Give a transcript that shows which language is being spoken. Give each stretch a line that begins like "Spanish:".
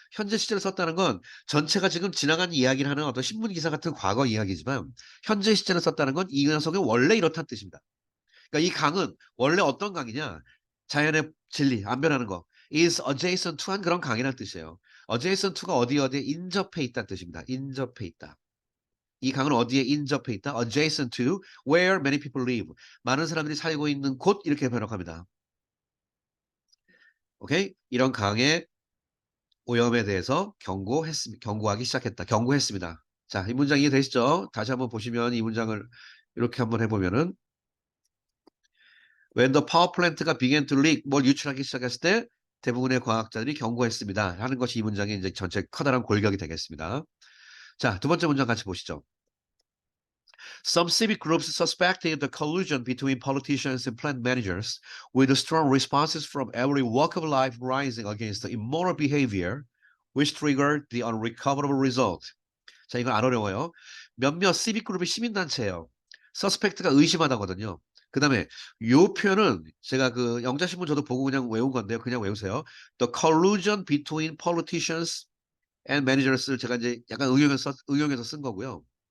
Korean: 현재 시제를 썼다는 건 전체가 지금 지나간 이야기를 하는 어떤 신문 기사 같은 과거 이야기지만 현재 시제를 썼다는 건 이 녀석이 원래 이렇다는 뜻입니다. 그러니까 이 강은 원래 어떤 강이냐? 자연의 진리, 안 변하는 거.
English: is adjacent to
Korean: 한 그런 강이라는 뜻이에요. adjacent to가 어디에 인접해 있다는 뜻입니다. 인접해 있다. 이 강은 어디에 인접해 있다?
English: adjacent to where many people live.
Korean: 많은 사람들이 살고 있는 곳 이렇게 번역합니다. 오케이? 이런 강의 오염에 대해서 경고하기 시작했다. 경고했습니다. 자, 이 문장 이해되시죠? 다시 한번 보시면 이 문장을 이렇게 한번 해보면은
English: When the power plant가 began to leak,
Korean: 뭘 유출하기 시작했을 때 대부분의 과학자들이 경고했습니다. 하는 것이 이 문장의 이제 전체 커다란 골격이 되겠습니다. 자, 두 번째 문장 같이 보시죠.
English: Some civic groups suspected the collusion between politicians and plant managers, with strong responses from every walk of life rising against the immoral behavior, which triggered the unrecoverable result.
Korean: 자, 이거 안 어려워요. 몇몇 시빅 그룹의 시민단체예요. 서스펙트가 의심하다거든요. 그 다음에 요 표현은 제가 그 영자신문 저도 보고 그냥 외운 건데요. 그냥 외우세요.
English: The collusion between politicians and managers
Korean: 를 제가 이제 약간 응용해서 쓴 거고요.